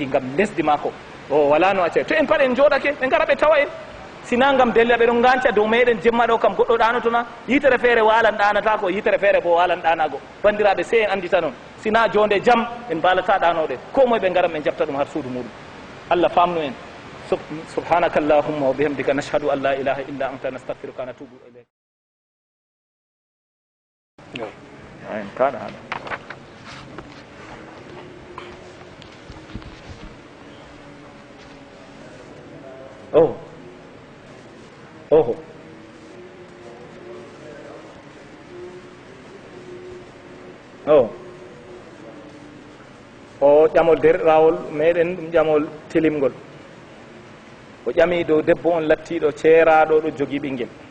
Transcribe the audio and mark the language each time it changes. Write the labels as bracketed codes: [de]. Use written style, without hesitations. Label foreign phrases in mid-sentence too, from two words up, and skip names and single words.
[ff] gam lesdi mako o wala no acca to en pat en jooɗake ɓe gara ɓe tawa en sina gam della ɓe ɗon ganca dow meɗen jemma ɗo kam goɗɗo ɗanotona yitere feere walan ɗanata ko yitere feere bo walan ɗanago bandiraɓe sey en andita noon sina jonde jaam en mbalata ɗanoɗe ko moye ɓe garan ɓe jabta ɗum har suudu muɗum allah famnu en [ar] سبحانك اللهم وبحمدك نشهد أن لا إله إلا أنت نستغفرك نتوب إليك [ff] en kaɗa haɗa oho o ƴamol derɗirawol meɗen ɗum ƴamol tilimgol o ƴami dow debbo on lattiɗo ceeraɗo ɗo jogui ɓinguel